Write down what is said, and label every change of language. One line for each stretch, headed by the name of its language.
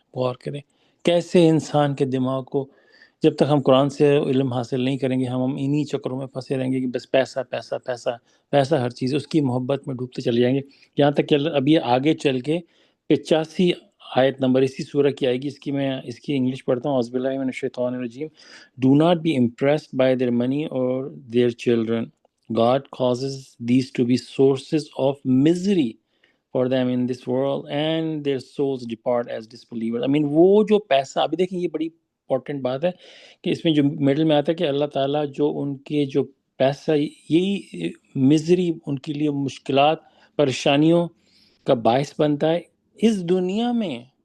Urdu: غور کریں کیسے انسان کے دماغ کو، جب تک ہم قرآن سے علم حاصل نہیں کریں گے ہم انہی چکروں میں پھنسے رہیں گے کہ بس پیسہ پیسہ پیسہ پیسہ، ہر چیز اس کی محبت میں ڈوبتے چلے جائیں گے. یہاں تک کہ اب یہ آگے چل کے 85 آیت نمبر اسی سورہ کی آئے گی. اس کی انگلش پڑھتا ہوں.
Arabic: اعوذ باللہ من الشیطان الرجیم.
English: Do not be impressed by their money or their children. God causes these to be sources of misery for them in this world and their souls depart as disbelievers. I mean
Urdu: وہ جو پیسہ، ابھی دیکھیں یہ بڑی important بات ہے کہ اس میں جو میڈل میں آتا ہے کہ اللہ تعالیٰ جو ان کے جو پیسہ، یہی مزری ان کے لیے مشکلات پریشانیوں کا باعث بنتا ہے اس دنیا میں.